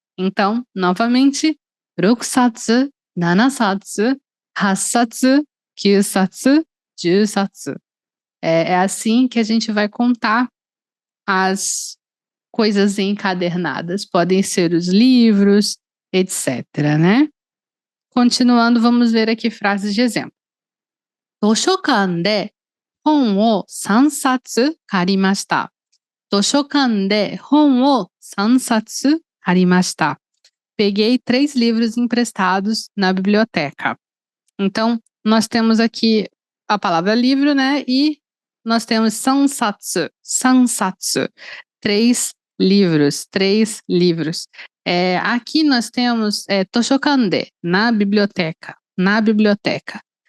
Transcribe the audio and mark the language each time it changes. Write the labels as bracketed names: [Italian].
[Portuguese] Então, novamente, rokusatsu, nanasatsu, hasatsu, kyusatsu, jusatsu. É assim que a gente vai contar as coisas encadernadas. Podem ser os livros, etc, né. Continuando, vamos ver aqui frases de exemplo. [Japanese] 図書館で本を3冊借りました。図書館で本を3冊借りました。 [Portuguese] Peguei 3 livros emprestados na biblioteca. Então, nós temos aqui a palavra livro, né, e nós temos sansatsu, sansatsu, 3 livros, 3 livros. Aqui nós temos toshokande, na biblioteca, na biblioteca.